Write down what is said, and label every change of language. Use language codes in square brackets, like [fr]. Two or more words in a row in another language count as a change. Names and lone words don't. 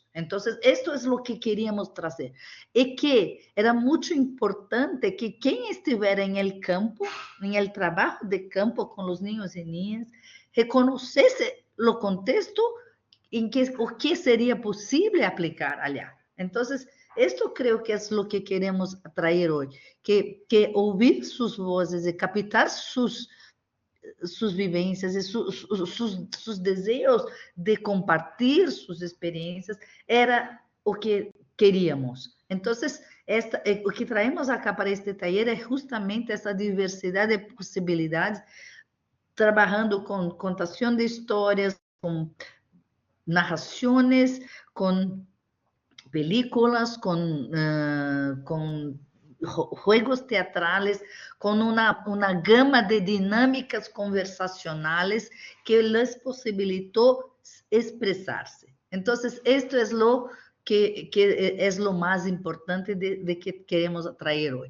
[es] Entonces, esto es lo que queríamos trazer. Y que era mucho importante que quien estuviera en el campo, en el trabajo de campo con los niños y niñas, reconociese lo contexto en que o que sería posible aplicar allá. Entonces, esto creo que es lo que queremos traer hoy, que oír sus voces y captar sus vivencias e sus [pt] desejos de compartilhar suas experiências era o [es] que queríamos. [pt] Então, o que [es] traemos acá para este taller [pt] é justamente essa diversidade de possibilidades, trabalhando com contação de histórias, com narrações, com películas, com [es] juegos teatrales, con una gama de dinámicas conversacionales que les posibilitó expresarse. Entonces, esto es lo que es lo más importante de que queremos traer hoy.